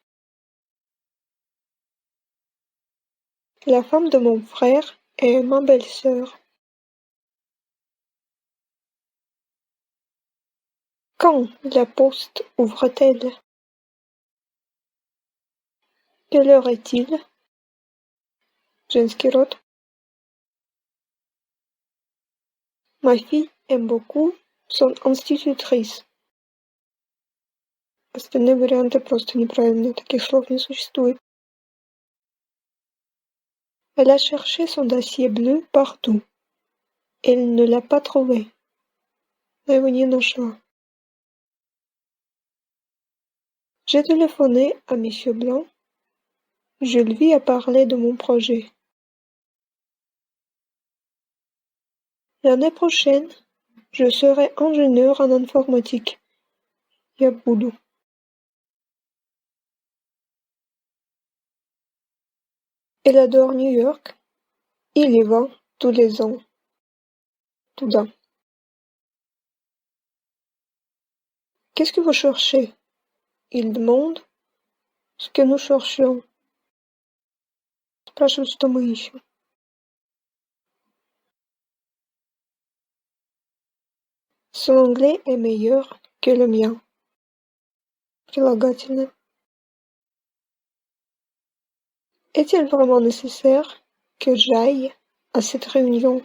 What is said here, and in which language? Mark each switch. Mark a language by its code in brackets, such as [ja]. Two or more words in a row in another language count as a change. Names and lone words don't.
[fr] La femme de mon frère est ma belle-sœur. Quand la poste ouvre-t-elle? Quelle heure est-il? [ru] Женский род. [fr] Ma fille aime beaucoup son institutrice. [ru] Остальные варианты просто неправильные, таких слов не существует. [fr] Elle a cherché son dossier bleu partout. Elle ne l'a pas trouvé. [ru] Она его не нашла. [fr] J'ai téléphoné à Monsieur Blanc. Je lui ai parlé de mon projet. L'année prochaine, je serai ingénieur en informatique. [ru] Я буду. [fr] Elle adore New York. Il y va tous les ans. Туда. Qu'est-ce que vous cherchez? Il demande ce que nous cherchions. [ru] Спрашивает, что мы ищем. [fr] Son anglais est meilleur que le mien. [ru] Прилагательное. [fr] Est-il vraiment nécessaire que j'aille à cette réunion?